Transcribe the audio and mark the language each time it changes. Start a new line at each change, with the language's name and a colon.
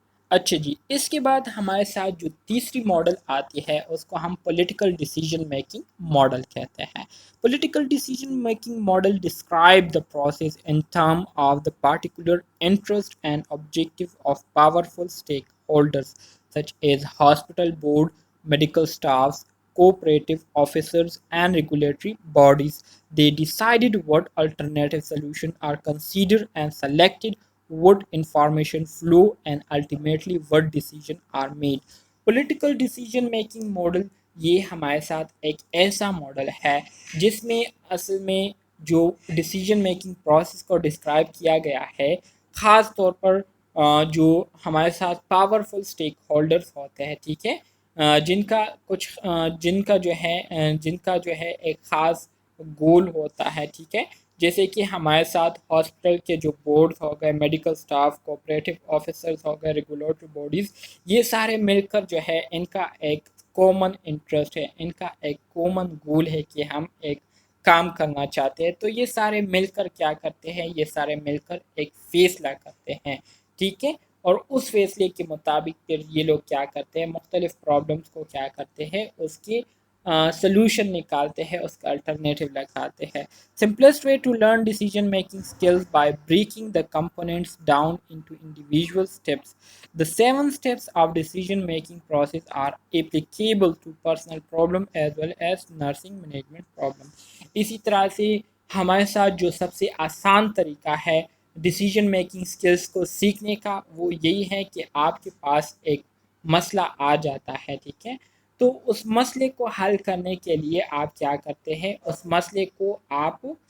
Urdu: اچھا جی، اس کے بعد ہمارے ساتھ جو تیسری ماڈل آتی ہے اس کو ہم پولیٹیکل ڈیسیجن میکنگ ماڈل کہتے ہیں۔
English: Political decision making model describe the process in term of the particular interest and objective of powerful stakeholders such as hospital board, medical staffs, cooperative officers, and regulatory bodies. They decided what alternative solutions are considered and selected what information flow and ultimately what decisions are made.
Urdu: Political decision making model یہ ہمارے ساتھ ایک ایسا model ہے جس میں اصل میں جو ڈیسیجن میکنگ پروسیس کو ڈسکرائب کیا گیا ہے، خاص طور پر جو ہمارے ساتھ پاورفل اسٹیک ہولڈرز ہوتے ہیں، ٹھیک ہے، جن کا جو ہے ایک خاص گول ہوتا ہے، ٹھیک ہے، جیسے کہ ہمارے ساتھ ہاسپٹل کے جو بورڈ ہو گئے، میڈیکل سٹاف، کوآپریٹو آفیسرز ہو گئے، ریگولیٹری باڈیز، یہ سارے مل کر جو ہے ان کا ایک کامن انٹرسٹ ہے، ان کا ایک کامن گول ہے کہ ہم ایک کام کرنا چاہتے ہیں، تو یہ سارے مل کر کیا کرتے ہیں؟ یہ سارے مل کر ایک فیصلہ کرتے ہیں، ٹھیک ہے، اور اس فیصلے کے مطابق پھر یہ لوگ کیا کرتے ہیں؟ مختلف پرابلمس کو کیا کرتے ہیں؟ اس کی سلوشن نکالتے ہیں، اس کا الٹرنیٹیو لگاتے ہیں۔
English: Simplest way to learn decision making skills by breaking the components down into individual steps. The 7 steps of decision making process are applicable to personal problem as well as nursing management problem.
Urdu: اسی طرح سے ہمارے ساتھ جو سب سے آسان طریقہ ہے ڈیسیجن میکنگ سکلز کو سیکھنے کا وہ یہی ہے کہ آپ کے پاس ایک مسئلہ آ جاتا ہے، ٹھیک ہے، تو اس مسئلے کو حل کرنے کے لیے آپ کیا کرتے ہیں؟ اس مسئلے کو آپ